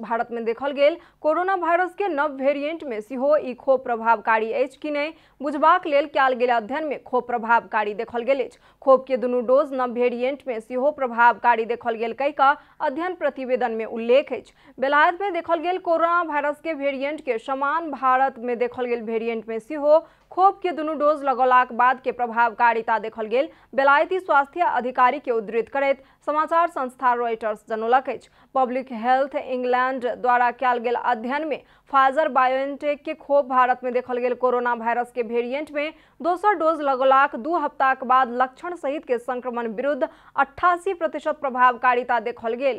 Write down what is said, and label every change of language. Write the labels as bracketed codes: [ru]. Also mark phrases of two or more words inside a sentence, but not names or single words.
[mai] भारत में देखल गेल कोरोना वायरस के नव वेरिएंट में सेहो ई खोप प्रभावकारी अछि कि नहीं बुझबाक लेल कयल गेल अध्ययन में खोप प्रभावकारी देखल गेल अछि। खोप के दुनू डोज नव वेरिएंट में सेहो प्रभावकारी देखल गेल कहि कऽ अध्ययन प्रतिवेदन में उल्लेख अछि। बेलायत में देखल गेल कोरोना वायरस के वेरिएंट के समान भारत में देखल गेल वेरिएंट में सेहो खोप के दुनू डोज लगौलाक बाद के प्रभावकारिता देखल गेल बेलायती स्वास्थ्य अधिकारी के उद्धृत करैत समाचार संस्था रॉयटर्स जनौलक अछि। पब्लिक हेल्थ इंग्लैंड द्वारा कयल गेल अध्ययन में फाइजर बायोएनटेक के खोप भारत में देखल गेल कोरोना वायरस के वेरिएंट में दोसर डोज लगौलाक 2 हफ्ताक बाद लक्षण सहित के संक्रमण विरुद्ध 88% प्रभावकारिता देखल गेल।